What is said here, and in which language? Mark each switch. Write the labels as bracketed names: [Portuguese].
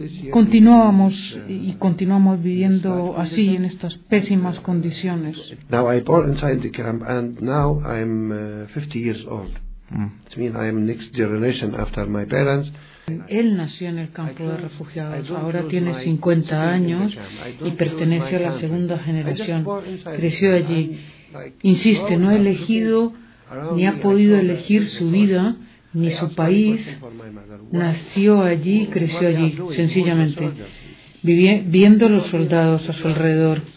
[Spanish] Continuábamos y continuamos viviendo así en estas pésimas condiciones. [English] Now I born inside the camp and now I'm 50 years old. It means I am next generation after my parents. [Spanish] Él nació en el campo de refugiados, ahora tiene 50 años y pertenece a la segunda generación. Creció allí. Insiste, no ha elegido ni ha podido elegir su vida ni su país, nació allí y creció allí, sencillamente, viendo los soldados a su alrededor.